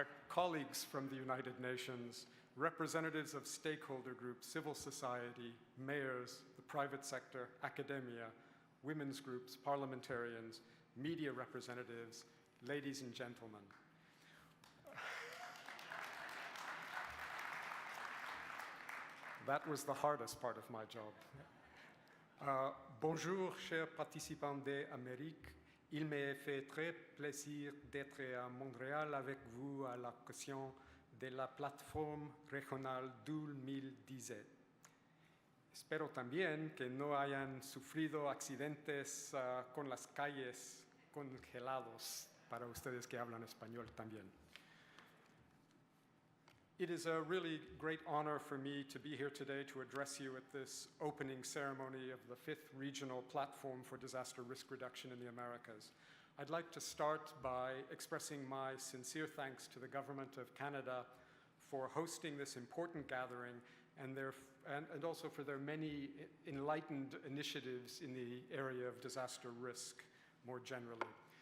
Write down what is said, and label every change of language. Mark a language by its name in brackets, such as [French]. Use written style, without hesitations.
[English] Colleagues from the United Nations, representatives of stakeholder groups, civil society, mayors, the private sector, academia, women's groups, parliamentarians, media representatives, ladies and gentlemen. That was the hardest part of my job. [French] Bonjour, chers participants d'Amérique. Il me fait très plaisir d'être à Montréal avec vous à l'occasion de la Plataforma Regional 2017. [Spanish] Espero también que no hayan sufrido accidentes con las calles congelados, para ustedes que hablan español también. [English] It is a really great honor for me to be here today to address you at this opening ceremony of the 5th Regional Platform for Disaster Risk Reduction in the Americas. I'd like to start by expressing my sincere thanks to the Government of Canada for hosting this important gathering and also for their many enlightened initiatives in the area of disaster risk more generally.